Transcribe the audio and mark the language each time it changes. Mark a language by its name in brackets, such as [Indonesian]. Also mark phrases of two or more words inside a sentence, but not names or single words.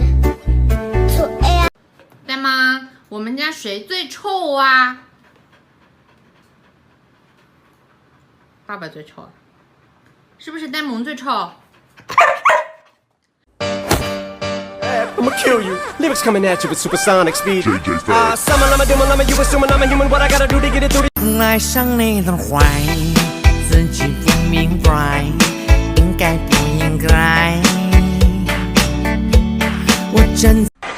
[German] Zuerst [Chinese] 对吗？我们家谁最臭啊？爸爸最臭，是不是呆萌最臭？ [English] I'ma kill you. Lyrics coming at you with supersonic speed. Summon, I'm a demon, I'm a you assuming I'm a human. What I gotta do to get it through? [Chinese] 爱上那段坏，自己不明白，应该不应该？我真。